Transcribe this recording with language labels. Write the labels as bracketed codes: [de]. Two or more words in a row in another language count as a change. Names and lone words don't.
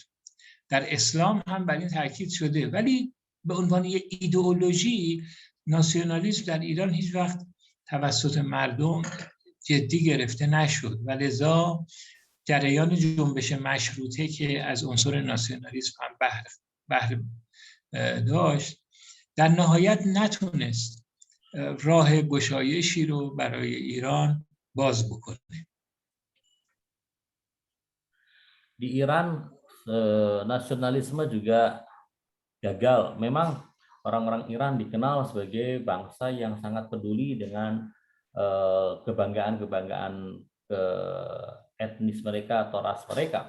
[fa] در اسلام هم بر این تاکید شده، ولی به عنوان یک ایدئولوژی ناسیونالیسم در ایران هیچ وقت توسط مردم جدی گرفته نشد و لذا جریان جنبش مشروطه که از عنصر ناسیونالیسم هم بهره داشت، در نهایت نتونست راه گشایشی رو برای ایران باز بکنه. [id] Di Iran nasionalisme juga gagal. Memang orang-orang Iran dikenal sebagai bangsa yang sangat peduli dengan kebanggaan etnis mereka atau ras mereka.